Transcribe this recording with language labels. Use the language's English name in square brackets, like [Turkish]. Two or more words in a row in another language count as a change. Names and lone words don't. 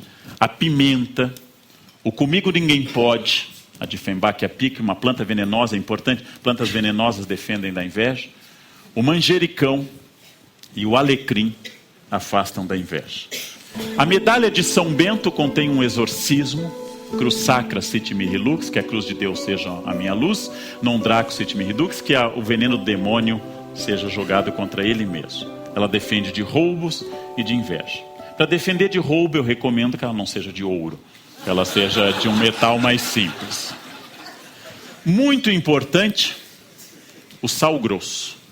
[Portuguese] A pimenta, o comigo ninguém pode, a Diefenbach pique, uma planta venenosa importante, plantas venenosas defendem da inveja. O manjericão e o alecrim afastam da inveja. A medalha de São Bento contém um exorcismo, [Latin] cruz sacra sit mihi lux, [Portuguese] que a cruz de Deus seja a minha luz, [Latin] non draco sit mihi dux, [Portuguese] que o veneno do demônio seja jogado contra ele mesmo. Ela defende de roubos e de inveja. Para defender de roubo, eu recomendo que ela não seja de ouro, que ela seja de um metal mais simples. Muito importante, o sal grosso.